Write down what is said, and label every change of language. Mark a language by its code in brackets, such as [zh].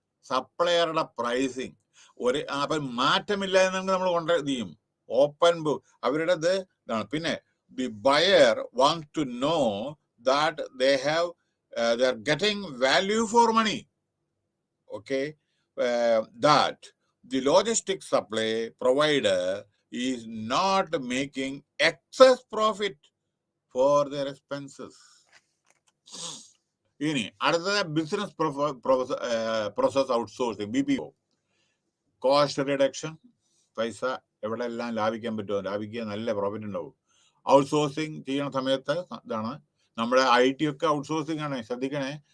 [ml] സപ്ലയറുടെ pricing അപ്പൊ മാറ്റമില്ല എന്നെങ്കിൽ നമ്മൾ കോൺട്രാക്ട് ചെയ്യും. ഓപ്പൺ ബുക്ക് അവരുടെ ഇതാണ്. പിന്നെ [en] The buyer wants to know that they are getting value for money. Okay, that the logistics supply provider is not making excess profit for their expenses. [ml] ഇനി അടുത്തത് business process outsourcing, BPO. Cost reduction. പൈസ എവിടെ എല്ലാം ലാഭിക്കാൻ പറ്റുമോ ലാഭിക്കുക, നല്ല profit ഉണ്ടാവും. Outsourcing ചെയ്യുന്ന സമയത്ത് ഇതാണ്. നമ്മുടെ IT ഒക്കെ ഔട്ട്സോഴ്സിങ് ആണ്, ശ്രദ്ധിക്കണേ.